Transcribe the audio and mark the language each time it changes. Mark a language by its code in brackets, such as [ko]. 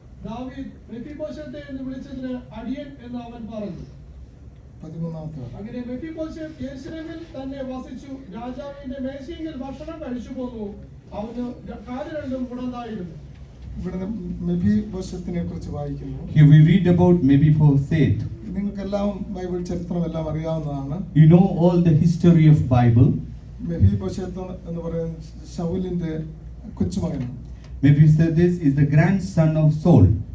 [ml] ദാവീദ് മെഫീബോശെത്തെ എന്ന് വിളിച്ചതിന് അടിയൻ എന്ന് അവൻ പറഞ്ഞു. 13 അങ്ങനെ മെഫീബോശെത്ത് യെരൂശലേമിൽ തന്നെ വസിച്ചു. രാജാവിന്റെ മേശയെങ്കിൽ ഭക്ഷണം കഴിച്ചു പോന്നു. അവന് കാല് രണ്ടും മുടന്തായിരുന്നു. ഇവിടെ മെഫീബോശെത്തിനെ കുറിച്ച് വായിക്കുന്നു. [en] Here we read about Mephibosheth. [ml] നിങ്ങൾക്കെല്ലാം ബൈബിൾ ചരിത്രം എല്ലാം അറിയാവുന്നതാണ്. [en] You know all the history of Bible. [ml] മെഫീബോശെത്ത് എന്ന് പറയുന്നത് ശൗലിന്റെ കൊച്ചുമകനാണ്. [en] Mephibosheth is the grandson of Saul.